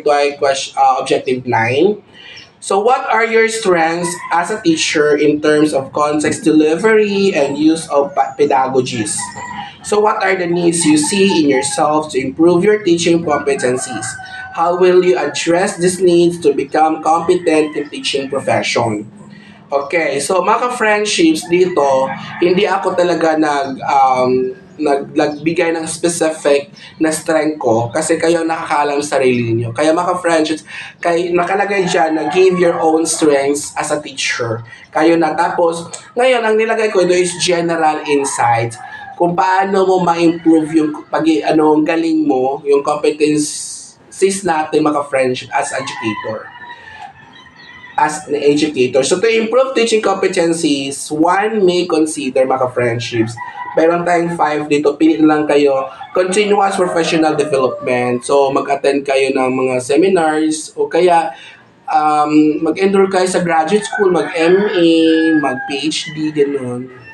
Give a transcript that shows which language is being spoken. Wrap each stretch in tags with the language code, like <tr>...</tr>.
<tl>Ito ay objective 9.</tl> <en>So, what are your strengths as a teacher in terms of context delivery and use of pedagogies? So, what are the needs you see in yourself to improve your teaching competencies? How will you address these needs to become competent in teaching profession?</en> <tl>Okay, so mga friendships dito, hindi ako talaga nagbigay ng specific na strength ko kasi kayo ang nakakaalam sa sarili niyo. Kaya mga friendships, nakalagay dyan na</tl> <en>give your own strengths as a teacher.</en> <tl>Kayo na. Tapos, ngayon, ang nilagay ko ito is general insights kung paano mo ma-improve yung galing mo, yung competencies natin mga friendship as educator.</tl> <en>As an educator. So, to improve teaching competencies, one may consider mga friendships.</en> <tl>Meron tayong 5 dito. Pili lang kayo.</tl> <en>Continuous professional development.</en> <tl>So, mag-attend kayo ng mga seminars o kaya mag-enroll kayo sa graduate school, mag-MA, mag-PhD, gano'n.</tl>